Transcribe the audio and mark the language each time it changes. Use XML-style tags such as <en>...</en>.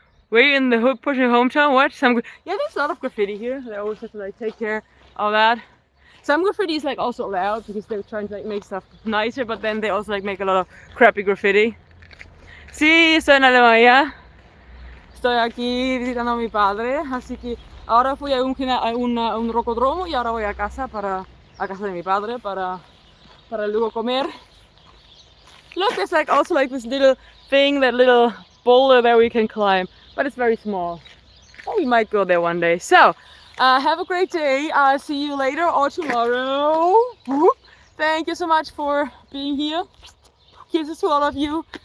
<en>We're in the hood pushing hometown. What? Yeah, there's a lot of graffiti here. They always have to like take care of that. Some graffiti is like also allowed because they're trying to like make stuff nicer, but then they also like make a lot of crappy graffiti.</en> <es>Sí, estoy en Alemania. Estoy aquí visitando a mi padre, así que ahora fui a un rocodromo y ahora voy a casa de mi padre para luego comer.</es> <en>Look, there's like also like this little thing, that little boulder that we can climb, but it's very small. Oh, we might go there one day. So, have a great day. I'll see you later or tomorrow. Whoop. Thank you so much for being here. Kisses to all of you.</en>